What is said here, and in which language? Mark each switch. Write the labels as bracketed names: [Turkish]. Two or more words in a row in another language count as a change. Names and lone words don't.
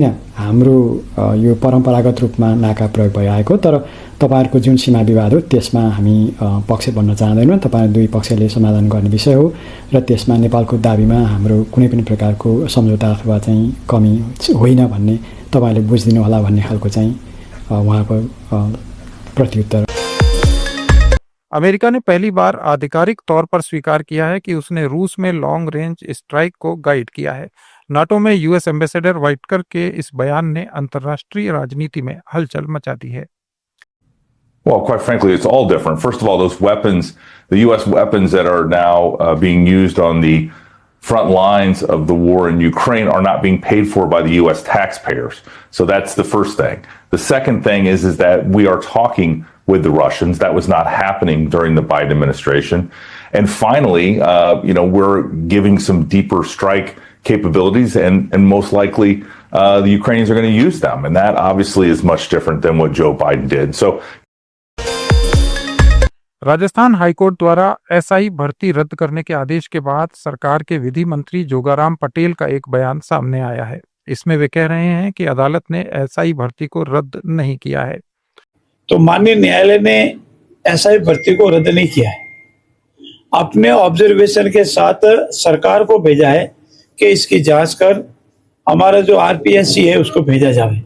[Nepali] हाम्रो यो परम्परागत रूपमा नाका प्रयोग भइरहेको तर तपाईहरुको जुन सीमा विवाद हो त्यसमा हामी पक्ष बन्न चाहदैनौँ। तपाईहरु दुई पक्षले समाधान गर्ने विषय हो र त्यसमा नेपालको दाबीमा हाम्रो कुनै पनि प्रकारको सम्झौता अथवा चाहिँ कमी होइन भन्ने तपाईहरुले बुझ्दिनु होला भन्ने खालको चाहिँ उहाँको प्रत्युत्तर। [Hindi] अमेरिका ने पहली बार आधिकारिक तौर पर स्वीकार किया है कि उसने रूस में [English] long range strike [Hindi] को गाइड किया है। नाटो में [English] US ambassador [Hindi] वाइटकर के इस बयान ने अंतर्राष्ट्रीय राजनीति में हलचल मचा दी है। [English] Well, quite frankly, it's all different. First of all, those weapons, the U.S. weapons that are now being used on the front lines of the war in Ukraine are not being paid for by the U.S. taxpayers. So that's the first thing. The second thing is that we are talking with the Russians. That was not happening during the Biden administration. And finally, we're giving some deeper strike capabilities, and most likely the Ukrainians are going to use them. And that obviously is much different than what Joe Biden did. So [Hindi] राजस्थान हाईकोर्ट द्वारा एसआई भर्ती रद्द करने के आदेश के बाद सरकार के विधि मंत्री जोगाराम पटेल का एक बयान सामने आया है। इसमें वे कह रहे हैं कि अदालत ने एसआई भर्ती को रद्द नहीं किया है। तो माननीय न्यायालय ने एसआई भर्ती को रद्द नहीं किया है, अपने ऑब्जर्वेशन के साथ सरकार को भेजा है कि इसकी जांच कर हमारा जो आरपीएससी है उसको भेजा जाए।